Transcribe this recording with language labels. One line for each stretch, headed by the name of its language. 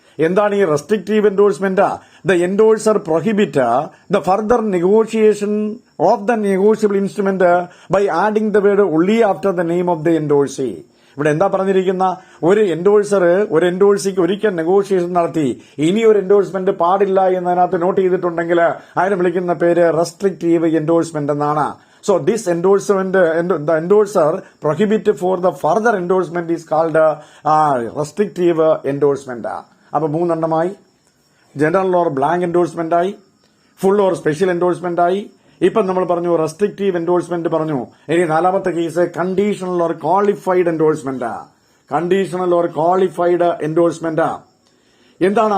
Malayalam: എന്താണ് ഈ restrictive endorsement?
English: The endorser prohibit the further negotiation of the negotiable instrument by adding the word only after the name of the endorsee.
Malayalam: ഇവിടെ എന്താ പറഞ്ഞിരിക്കുന്ന? ഒരു എൻഡോഴ്സിക്ക് ഒരിക്കൽ negotiation നടത്തി ഇനി ഒരു എൻഡോഴ്സ്മെന്റ് പാടില്ല എന്നതിനകത്ത് നോട്ട് ചെയ്തിട്ടുണ്ടെങ്കിൽ അതിനെ വിളിക്കുന്ന പേര് റെസ്ട്രിക്റ്റീവ് എൻഡോഴ്സ്മെന്റ് എന്നാണ്.
English: So this endorsement, the endorser prohibit for the further endorsement is called restrictive endorsement.
Malayalam: അപ്പൊ മൂന്നെണ്ണമായി. ജനറൽ ഓർ ബ്ലാങ്ക് എൻഡോഴ്സ്മെന്റ് ആയി, ഫുൾ ഓർ സ്പെഷ്യൽ എൻഡോഴ്സ്മെന്റ് ആയി, ഇപ്പം നമ്മൾ പറഞ്ഞു റെസ്ട്രിക്റ്റീവ് എൻഡോഴ്സ്മെന്റ് പറഞ്ഞു. ഇനി നാലാമത്തെ case conditional or qualified endorsement. Conditional or qualified endorsement എന്താണ്?